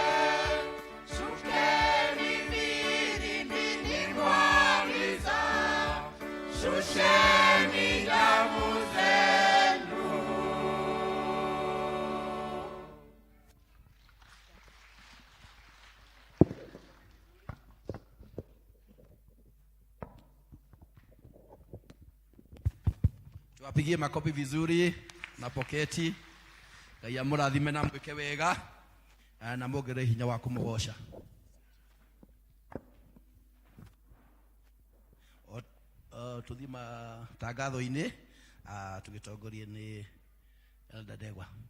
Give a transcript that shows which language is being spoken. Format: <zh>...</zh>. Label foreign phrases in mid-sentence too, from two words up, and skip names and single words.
<sw>Shukeni vilindini mwa giza, shusheni nyavu zenu. Tuwapigie makofi vizuri na poketi.</sw> <ki>Ngai amurathime na mwike wega na mwongere hinya wa kumugosha. Tuthima tangatho-ini tugitongorie ni Elder Dewa.</ki>